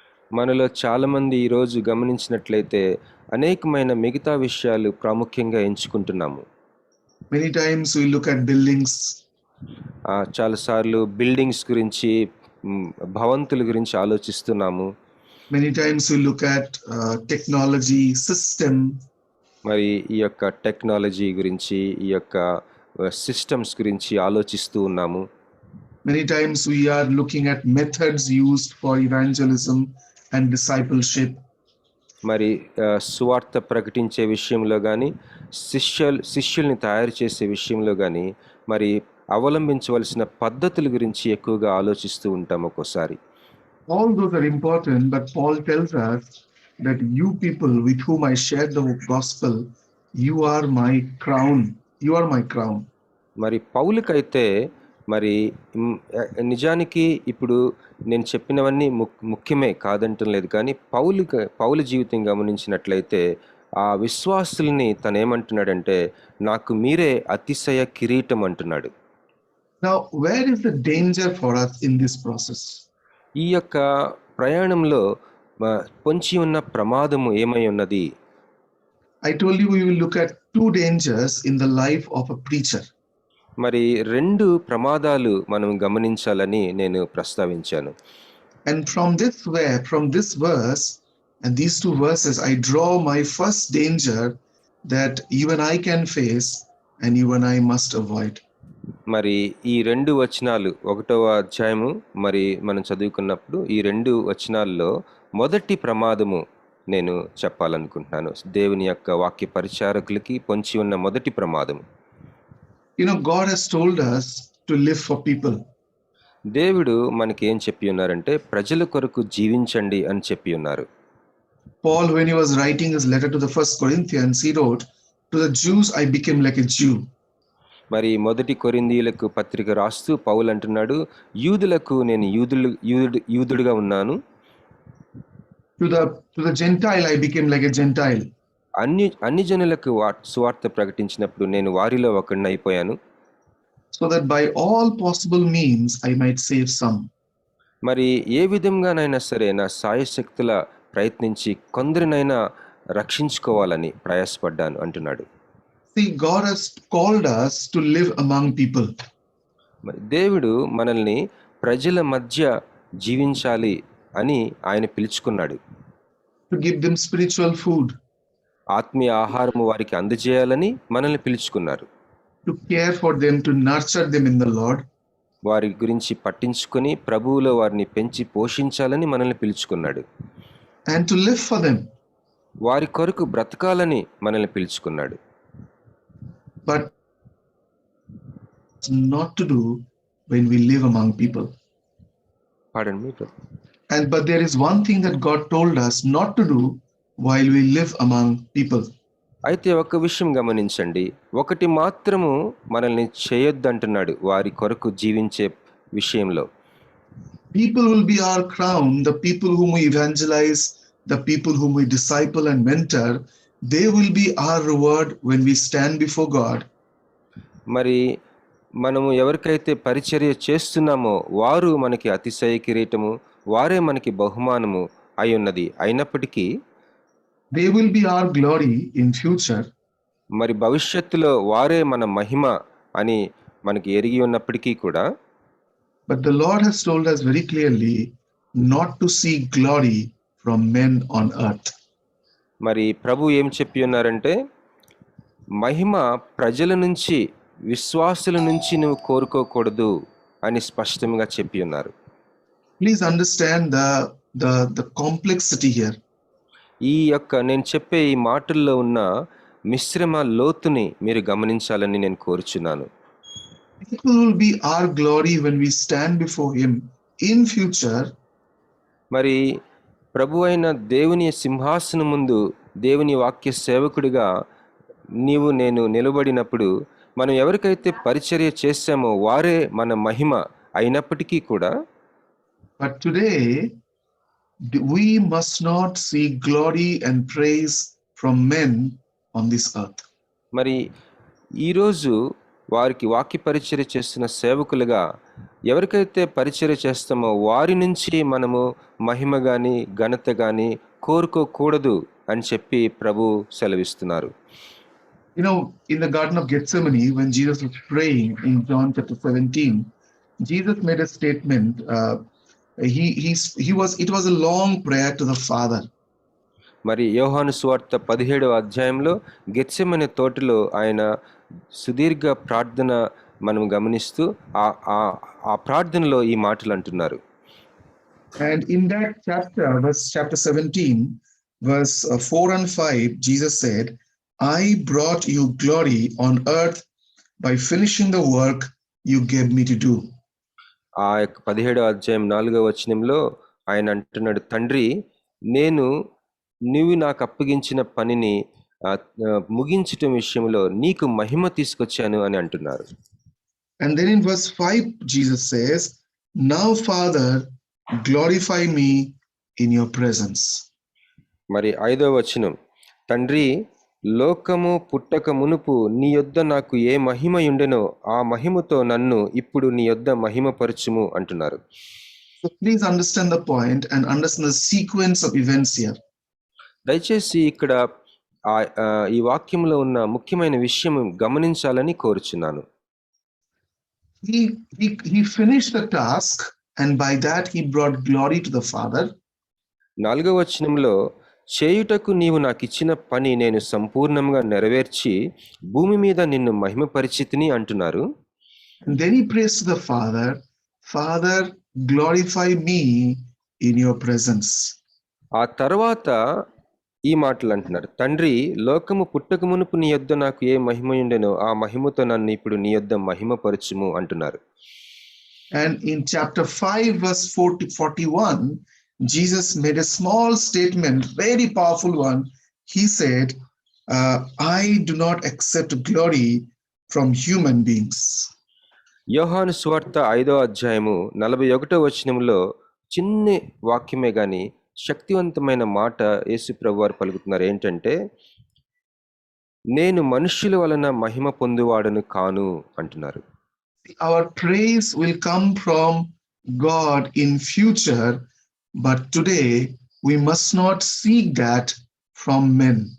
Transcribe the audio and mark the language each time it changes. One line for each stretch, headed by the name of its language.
Telugu: మనలో చాలా మంది ఈరోజు గమనించినట్లయితే అనేకమైన మిగతా విషయాలు ప్రాముఖ్యంగా ఎంచుకుంటున్నాము.
English: Many times we look at buildings.
Telugu: చాలాసార్లు బిల్డింగ్స్ గురించి, భవంతుల గురించి ఆలోచిస్తున్నాము.
English: Many times we look at technology, system.
Telugu: మరి ఈ యొక్క టెక్నాలజీ గురించి, ఈ యొక్క సిస్టమ్స్ గురించి ఆలోచిస్తూ ఉన్నాము.
English: Many times we are looking at methods used for evangelism and discipleship.
Telugu: మరి సువార్త ప్రకటించే విషయంలో కానీ, శిష్యుల్ని తయారు చేసే విషయంలో కానీ మరి అవలంబించవలసిన పద్ధతుల గురించి ఎక్కువగా ఆలోచిస్తూ ఉంటాం ఒక్కోసారి.
English: All those are important, but Paul tells us that you people with whom I share the gospel, you are my crown. You are my crown.
Telugu: మరి పౌలుకైతే మరి నిజానికి ఇప్పుడు నేను చెప్పినవన్నీ ముఖ్యమే కాదంటం లేదు, కానీ పౌలు జీవితం గమనించినట్లయితే ఆ విశ్వాసుల్ని తనేమంటున్నాడంటే, నాకు మీరే అతిశయ కిరీటం అంటున్నాడు.
English: Now, where is the danger for us in this process?
Telugu: ఈ యొక్క ప్రయాణంలో పొంచి ఉన్న ప్రమాదము ఏమై ఉన్నది?
English: I told you we will look at two dangers in the life of a preacher.
Telugu: మరి 2 ప్రమాదాలు మనం గమనించాలని నేను ప్రస్తావించాను.
English: And from this verse and these 2 verses, I draw my first danger that you and I can face and you and I must avoid.
Telugu: మరి ఈ 2 వచనాలు 1వ అధ్యాయము మరి మనం చదువుకున్నప్పుడు ఈ 2 వచనాల్లో మొదటి ప్రమాదము నేను చెప్పాలనుకుంటున్నాను. దేవుని యొక్క వాక్య పరిచారకులకి పొంచి ఉన్న మొదటి ప్రమాదము.
English: You know, God has told us to live for people.
Telugu: దేవుడు మనకి ఏం చెప్పి ఉన్నారంటే, ప్రజల కొరకు జీవించండి అని చెప్పి ఉన్నారు.
English: Paul, when he was writing his letter to the first Corinthians, he wrote, to the Jews I became like a Jew.
Telugu: మరి మొదటి కొరింథీయులకు పత్రిక రాస్తూ పౌలు అంటున్నాడు, యూదులకు నేను యూదుడుగా ఉన్నాను.
English: To the Gentile I became like a Gentile.
Telugu: అన్ని జనులకు సువార్త ప్రకటించినప్పుడు నేను వారిలో ఒకడిని అయిపోయాను.
English: So that by all possible means I might save some.
Telugu: మరి ఏ విధంగానైనా సరే నా సాయశక్తుల ప్రయత్నించి కొందరినైనా రక్షించుకోవాలని ప్రయాసపడ్డాను అంటున్నాడు.
English: See, God has called us to live among people.
Telugu: మరి దేవుడు మనల్ని ప్రజల మధ్య జీవించాలి అని ఆయన పిలుచుకున్నాడు.
English: To give them spiritual food.
Telugu: ఆత్మీయ ఆహారము వారికి అందజేయాలని మనల్ని పిలుచుకున్నారు.
English: to care for them, to nurture them in the Lord,
Telugu: వారి గురించి పట్టించుకొని ప్రభువులో వారిని పెంచి పోషించాలని మనల్ని పిలుచుకున్నాడు.
English: and to live for them.
Telugu: వారి కొరకు బ్రతకాలని మనల్ని పిలుచుకున్నాడు.
English: But not to do when we live among people. Pardon me, brother. But there is one thing that God told us not to do while we live among people.
Telugu: అయితే ఒక విషయం గమనించండి, ఒకటి మాత్రము మనల్ని చేయొద్దంటున్నాడు వారి కొరకు జీవించే విషయంలో.
English: People will be our crown, the people whom we evangelize, the people whom we disciple and mentor, they will be our reward when we stand before God.
Telugu: మరి మనము ఎవరికైతే పరిచర్య చేస్తున్నామో వారు మనకి అతిశయ కిరీటము, వారే మనకి బహుమానము అయి ఉన్నది. అయినప్పటికీ
English: they will be our glory in future.
Telugu: మరి భవిష్యత్తులో వారే మన మహిమ అని మనకి ఎరిగి ఉన్నప్పటికీ కూడా,
English: But the Lord has told us very clearly not to seek glory from men on earth.
Telugu: మరి ప్రభు ఏం చెప్పి ఉన్నారంటే, మహిమ ప్రజల నుంచి, విశ్వాసుల నుంచి నువ్వు కోరుకోకూడదు అని స్పష్టంగా చెప్పి ఉన్నారు.
English: Please understand the complexity here.
Telugu: ఈ యొక్క నేను చెప్పే ఈ మాటల్లో ఉన్న మిశ్రమ లోతుని మీరు గమనించాలని నేను కోరుచున్నాను.
English: People will be our glory when we stand before Him in future.
Telugu: మరి ప్రభు అయిన దేవుని సింహాసనం ముందు దేవుని వాక్య సేవకుడిగా నీవు నేను నిలబడినప్పుడు మనం ఎవరికైతే పరిచర్య చేశామో వారే మన మహిమ అయినప్పటికీ కూడా,
English: But today we must not seek glory and praise from men on this earth.
Telugu: మరి ఈరోజు వారికి వాక్య పరిచర్య చేస్తున్న సేవకులుగా ఎవరికైతే పరిచర్య చేస్తామో వారి నుంచి మనము మహిమ కానీ ఘనత కానీ కోరుకోకూడదు అని చెప్పి ప్రభు సెలవిస్తున్నారు.
English: You know, in the Garden of Gethsemane, when Jesus was praying in John chapter 17, Jesus made a statement. It was a long prayer to the Father.
Telugu: మరి యోహాను సువార్త 17వ అధ్యాయంలో గెత్సెమనే తోటలో ఆయన సుదీర్ఘ ప్రార్థన మనం గమనిస్తూ ఆ ప్రార్థనలో ఈ మాటలు అంటున్నారు.
English: And in that chapter 17, verse 4 and 5, Jesus said, I brought you glory on earth by finishing the work you gave me to do.
Telugu: ఆ 17వ అధ్యాయం 4వ వచనంలో ఆయన అంటున్నాడు, తండ్రి నీవు నాకు అప్పగించిన పనిని ముగించటం విషయంలో నీకు మహిమ తీసుకొచ్చాను అని అంటున్నారు.
English: And then in verse 5, Jesus says, now Father, glorify me in your presence.
Telugu: మరి 5వ వచనం, తండ్రి లోకము పుట్టక మునుపు నీ యొద్ద నాకు ఏ మహిమ ఉండెనో ఆ మహిమతో నన్ను ఇప్పుడు నీ యొద్ద మహిమపరచుము అంటున్నారు.
English: So please understand the point and understand the sequence of events here.
Telugu: దయచేసి ఇక్కడ ఈ వాక్యంలో ఉన్న ముఖ్యమైన విషయం గమనించాలని కోరుచున్నాను.
English: He finished the task and by that he brought glory to the Father.
Telugu: 4వ వచనంలో చేయుటకు నీవు నాకు ఇచ్చిన పని నేను సంపూర్ణంగా నెరవేర్చి భూమి మీద నిన్ను మహిమపరిచితిని అంటున్నారు.
English: And then he prays to the Father, Father, glorify me in your presence.
Telugu: ఆ తర్వాత ఈ మాటలు అంటున్నారు, తండ్రి లోకము పుట్టక మునుపు నీ యొద్ద నాకు ఏ మహిమ ఉండెనో ఆ మహిమతో నన్ను ఇప్పుడు నీ యొద్ద మహిమపరచుము అంటున్నారు.
English: And in chapter 5 verse 41, Jesus made a small statement, very powerful one. He said, I do not accept glory from human beings.
Telugu: యోహాను సువార్త 5వ అధ్యాయము 41వ వచనంలో చిన్న వాక్యమే గాని శక్తివంతమైన మాట యేసు ప్రభు వారు పలుకుతున్నారు. ఏంటంటే, నేను మనుష్యుల వలన మహిమ పొందువాడను కాను అంటున్నారు.
English: Our praise will come from God in future, but today we must not seek that from men.